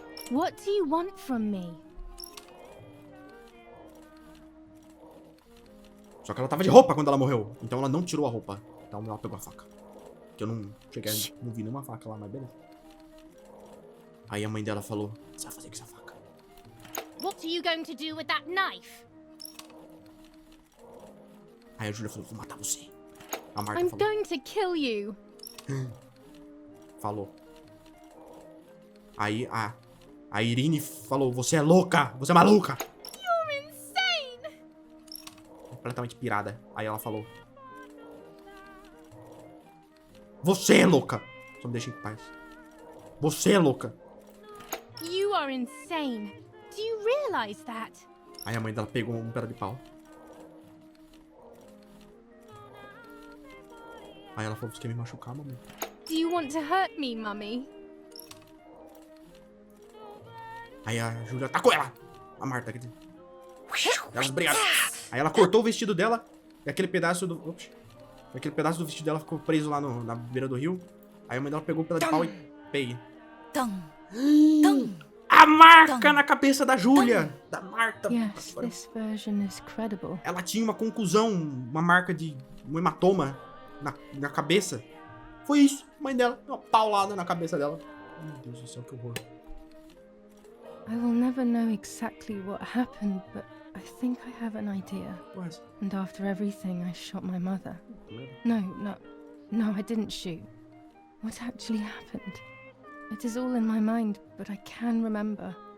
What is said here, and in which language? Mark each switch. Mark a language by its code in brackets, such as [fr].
[en] What do you want from me? [pt] Só que ela tava de roupa quando ela morreu. Então ela não tirou a roupa. Então ela pegou a faca. Que eu não cheguei, não vi nenhuma faca lá, mas beleza. Aí a mãe dela falou: o que você vai fazer com essa faca? [en] What are you going to do with that knife? [pt] Aí a Júlia falou: vou matar você. A Marta [en] I'm [pt] falou. [en] going to kill you. [pt] Falou. Aí a Irine falou: você é louca, você é maluca. [en] You're insane. [pt] Completamente pirada. Aí ela falou: você é louca. Só me deixa em paz. Você é louca. [en] You are insane. Do you realize that? [pt] Aí a mãe dela pegou um pedaço de pau. Aí ela falou: você quer me machucar, mamãe? Do you want to hurt me, Mummy? Aí a Júlia atacou ela. A Marta, quer dizer. Elas brigaram. Aí ela cortou o vestido dela. E aquele pedaço do... Ops. Aquele pedaço do vestido dela ficou preso lá na beira do rio. Aí a mãe dela pegou o pedaço de pau e... Peguei. A marca na cabeça da Júlia. Da Marta. [en] Yes, this version is credible. [pt] Ela tinha uma conclusão. Uma marca de... um hematoma na cabeça. Foi isso. A mãe dela deu uma paulada na cabeça dela. Meu Deus do céu, que horror. [en] I will never know exactly what happened, but I think I have an idea. What? And after everything, I shot my mother. No, I didn't shoot. What actually happened? It is all in my mind, but I can remember.